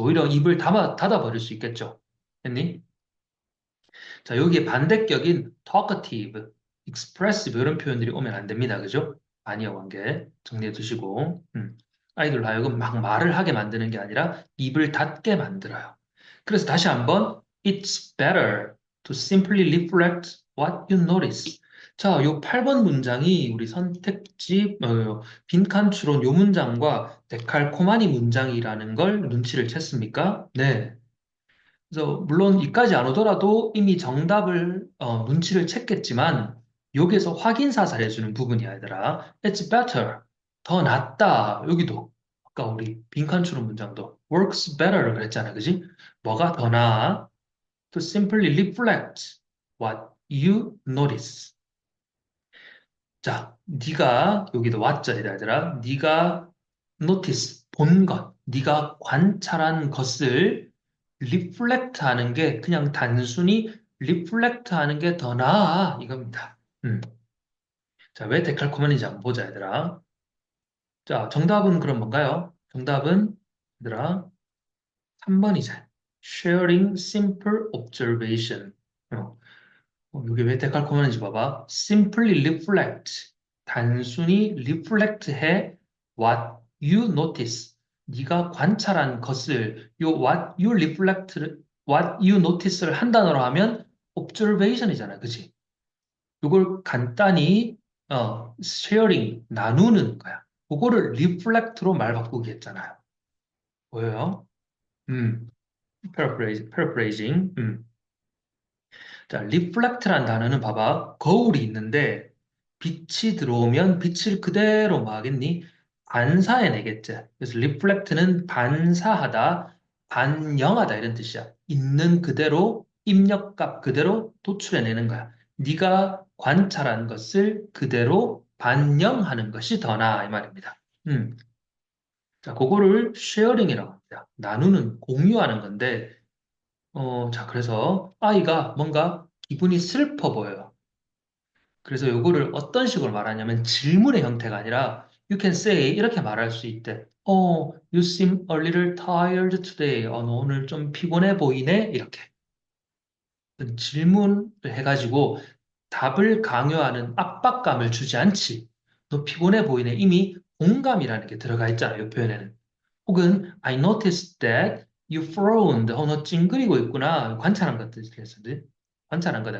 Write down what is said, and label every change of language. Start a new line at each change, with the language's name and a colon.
Korean: 오히려 입을 닫아버릴 수 있겠죠. 했니? 자, 여기에 반대격인 talkative, expressive 이런 표현들이 오면 안 됩니다. 그죠? 아니요 관계 정리해 두시고 아이들로 하여금 막 말을 하게 만드는 게 아니라 입을 닫게 만들어요. 그래서 다시 한번
English: It's better to simply reflect what you notice.
Korean: 자, 요 8번 문장이 우리 선택지 빈칸 추론 요 문장과 데칼코마니 문장이라는 걸 눈치를 챘습니까? 네. 그래서 물론 이까지 안 오더라도 이미 정답을 눈치를 챘겠지만 여기에서 확인 사살해주는 부분이야 얘들아.
English: It's better.
Korean: 더 낫다. 여기도 아까 우리 빈칸 추론 문장도 works better를 그랬잖아. 그지? 뭐가 더 나아?
English: To simply reflect what you notice.
Korean: 자, 네가 여기도 왓자이다 얘들아. 네가 notice 본 것, 네가 관찰한 것을 리플렉트 하는 게 그냥 단순히 리플렉트 하는 게 더 나아 이겁니다. 자, 왜 데칼코마니인지 한번 보자 얘들아. 자, 정답은 그럼 뭔가요? 정답은 얘들아 3번이잖아.
English: Sharing simple observation.
Korean: 이게 왜 데칼코마니인지 봐봐.
English: Simply reflect.
Korean: 단순히 reflect 해
English: what you notice.
Korean: 네가 관찰한 것을 요 what you notice를 한 단어로 하면 observation이잖아. 그치? 이걸 간단히 sharing 나누는 거야. 그거를 reflect로 말 바꾸기 했잖아요. 보여요? 음, paraphrasing. 자, reflect란 단어는 봐봐. 거울이 있는데 빛이 들어오면 빛을 그대로 뭐 하겠니? 반사해내겠지. 그래서 reflect는 반사하다, 반영하다 이런 뜻이야. 있는 그대로 입력값 그대로 도출해내는 거야. 네가 관찰한 것을 그대로 반영하는 것이 더 나아 이 말입니다. 자, 그거를 쉐어링이라고 합니다. 나누는, 공유하는 건데 자, 그래서 아이가 뭔가 기분이 슬퍼 보여요. 그래서 요거를 어떤 식으로 말하냐면 질문의 형태가 아니라
English: you can say
Korean: 이렇게 말할 수 있대.
English: You seem a little tired today.
Korean: 너 오늘 좀 피곤해 보이네? 이렇게. 질문을 해가지고 답을 강요하는 압박감을 주지 않지. 너 피곤해 보이네. 이미 공감이라는 게 들어가 있잖아요. 이 표현에는. 혹은
English: I noticed that you frowned.
Korean: 너 찡그리고 있구나. 관찰한 것들 그랬었는데 관찰한 거다.